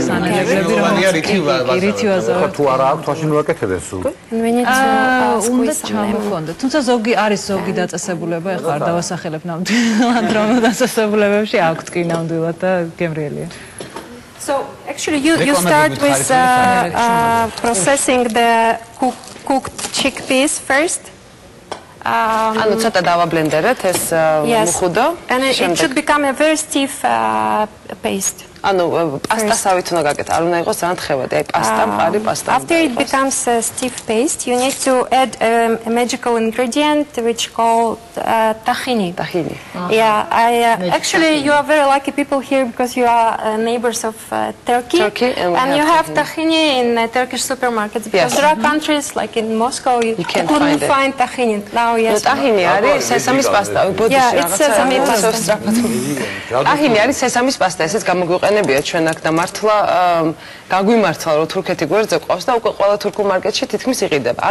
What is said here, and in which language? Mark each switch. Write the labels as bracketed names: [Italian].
[Georgian] სანელებლები რომ რითივაზავთ. თუ არა აქვს, მაშინ ვაკეთებენ სულ. [English] We need to squeeze some lemon. [Georgian] თუმცა ზოგი დაწესებულება, ეხლა არ დავასახელებ ნამდვილად, რომ დაწესებულებებში აქვთ კი ნამდვილად და გემრიელია. [English] So actually, you start with processing the cooked chickpeas first. [Georgian] ანუ ცოტა დავაბლენდერეთ ეს მუხუდო. [English] And it should become a very stiff paste. [Georgian] ანუ პასტასავით უნდა გაკეთო, არ უნდა იყოს ძალიან თხევადი, აი პასტა, მყარი პასტა. [English] After it becomes a stiff paste, you need to add a magical ingredient which called tahini. Tahini. Yeah, actually you are very lucky people here because you are neighbors of Turkey. And you have tahini in Turkish supermarkets because there are countries like in Moscow you couldn't find tahini. Now yes. [Georgian] Tahini არის სესამის პასტა. [English] Yeah, it's sesame pasta. [Georgian] tahini არის სესამის პასტა, ესეც გამოგვიყენებია ჩვენ აქ და მართლა გაგვიმართლა რომ თურქეთი გვერდზე ყავს და უკვე ყველა თურქულ მარკეტში თითქმის იყიდება.